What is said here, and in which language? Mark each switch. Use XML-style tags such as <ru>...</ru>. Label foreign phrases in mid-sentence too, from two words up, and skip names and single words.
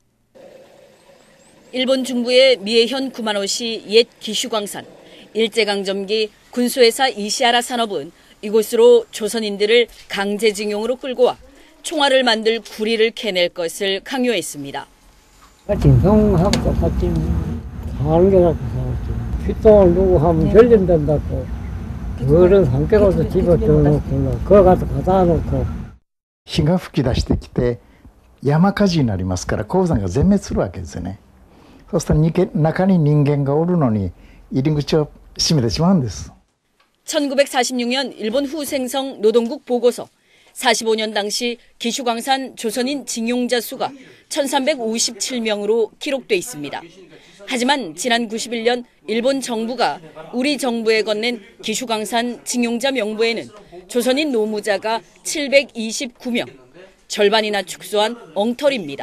<ko>일본 중부의 미에현 구마노시 옛 기슈광산, 일제강점기 군수회사 이시하라 산업은 이곳으로 조선인들을 강제징용으로 끌고 와 총알을 만들 구리를 캐낼 것을 강요했습니다. 진성하고 똑같이 사는 게 자꾸 사왔지. 핏똥을 누구 하면 별린단다고. 그런 상태로서 집에 들어놓고 그거 가서 갖다 놓고.</ko> <ja>火が噴き出してきて山火事になりますから鉱山が全滅するわけですよね。そうすると中に人間がおるのに入り口を閉めてしまうんです。</ja> <ko>1946년 일본 후생성 노동국 보고서 45년 당시 기슈광산 조선인 징용자 수가 1357명으로 기록돼 있습니다. 하지만 지난 91년 일본 정부가 우리 정부에 건넨 기슈광산 징용자 명부에는 조선인 노무자가 729명, 절반이나 축소한 엉터리입니다.</ko>